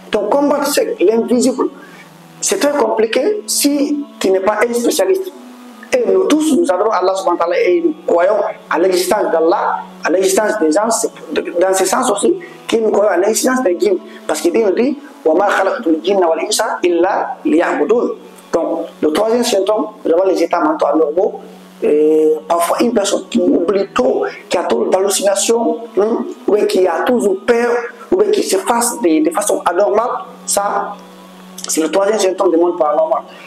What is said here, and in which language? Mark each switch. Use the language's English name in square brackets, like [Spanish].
[French] Donc, combattre l'invisible, c'est très compliqué si tu n'es pas un spécialiste. Et nous tous, nous adorons Allah subhanahu wa ta'ala et nous croyons à l'existence d'Allah, à l'existence des gens, dans ce sens aussi, que nous croyons à l'existence des djinns. Parce qu'il dit, [Arabic] وَمَا خَلَقْتُ الْجِنَّ وَالْإِنسَ إِلَّا لِيَعْبُدُونَ. [French] Donc, le troisième symptôme, nous avons les états mentaux anormaux. Parfois, une personne qui oublie trop, qui a trop d'hallucinations, ou qui a toujours peur, ou qui se fasse de façon anormale, ça, c'est le troisième symptôme du monde paranormal.